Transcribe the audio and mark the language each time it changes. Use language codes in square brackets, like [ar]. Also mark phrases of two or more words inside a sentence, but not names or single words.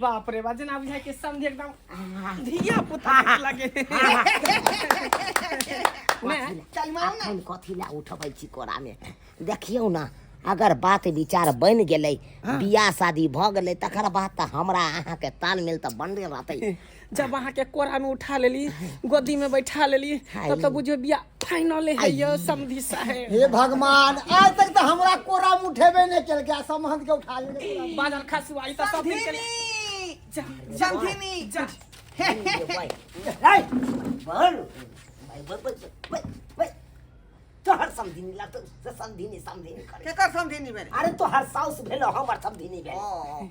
[mai] बाप रे बा जना बुझाय के समधी एकदम धिया पुता लगे अखन कथी ला उठबै छी कोरा में देखियौ ना अगर बात विचार बन गेलै बियाह शादी भ गेलै तकर बाद त हमरा अहाँ के तालमेल त बनले रहतै जब अहाँ के कोरा में उठा लेली गोदी में बैठा लेली तब तो बुझियो बियाह फाइनल है ये समधी साहेब हे भगवान आज तक तो हमरा कोरा में उठेबे नहीं केल के समहत के उठा ले बाजार खसुआई त सब दिन के समधिनी तोहर समधिनी ला तो समधिनी करे केकर समधिनी भेल अरे तोहर साउस भेलो हमर समधिनी भेल